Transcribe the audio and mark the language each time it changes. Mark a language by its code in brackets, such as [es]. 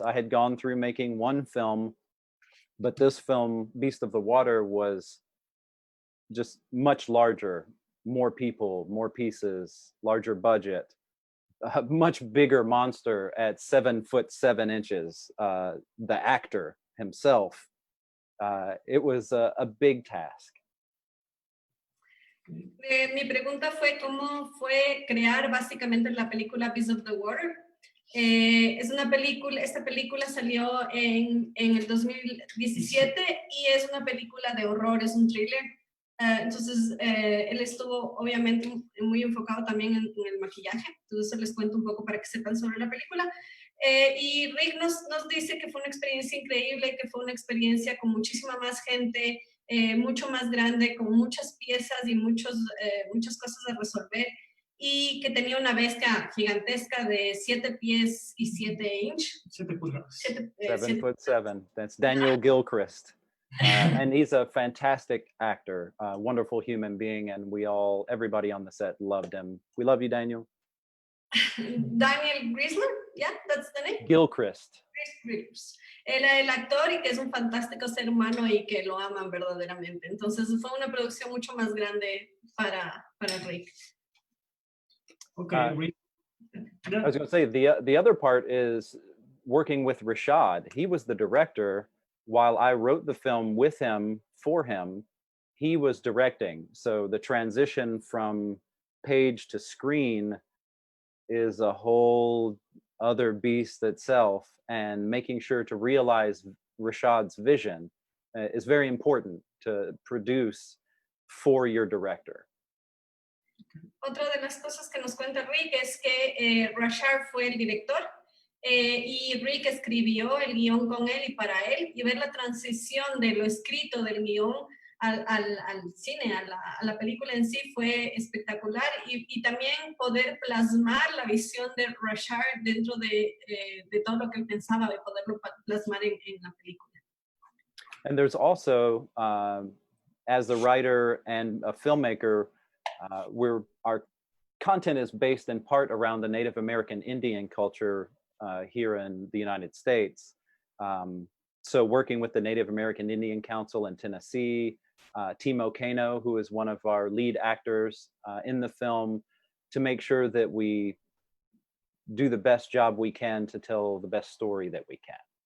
[en] I had gone through making one film, but this film, Beast of the Water, was just much larger, more people, more pieces, larger budget, a much bigger monster at 7'7". The actor himself, it was a big task. [es] Mi pregunta fue cómo fue crear básicamente la película Beast of the Water. Es una película, esta película salió en el 2017 y es una película de horror, es un thriller. Entonces, él estuvo obviamente muy enfocado también en el maquillaje. Entonces, les cuento un poco para que sepan sobre la película. Y Rick nos dice que fue una experiencia increíble, que fue una experiencia con muchísima más gente, mucho más grande, con muchas piezas y muchas cosas a resolver, y que tenía una bestia gigantesca de 7 pies y 7 inches. 7 pulgadas. [en] 7'7". That's Daniel Gilchrist. And he's a fantastic actor, wonderful human being, and everybody on the set loved him. We love you, Daniel. Daniel Grisler? Yeah, that's the name? Gilchrist. [es] Él es el actor y que es un fantástico ser humano y que lo aman verdaderamente. Entonces fue una producción mucho más grande para Rick. [en] Okay, Rick. I was going to say, the other part is working with Rashad. He was the director while I wrote the film with him, for him. He was directing. So the transition from page to screen is a whole other beast itself, and making sure to realize Rashad's vision is very important to produce for your director. [es] Otra de las cosas que nos cuenta Rick es que Rashad fue el director y Rick escribió el guión con él y para él, y ver la transición de lo escrito del guión al cine, a la película en sí fue espectacular, y también poder plasmar la visión de Rashad dentro de todo lo que él pensaba, de poderlo plasmar en la película. [en] And there's also, as a writer and a filmmaker, our content is based in part around the Native American Indian culture here in the United States. So working with the Native American Indian Council in Tennessee, Timo Kano, who is one of our lead actors in the film, to make sure that we do the best job we can to tell the best story that we can.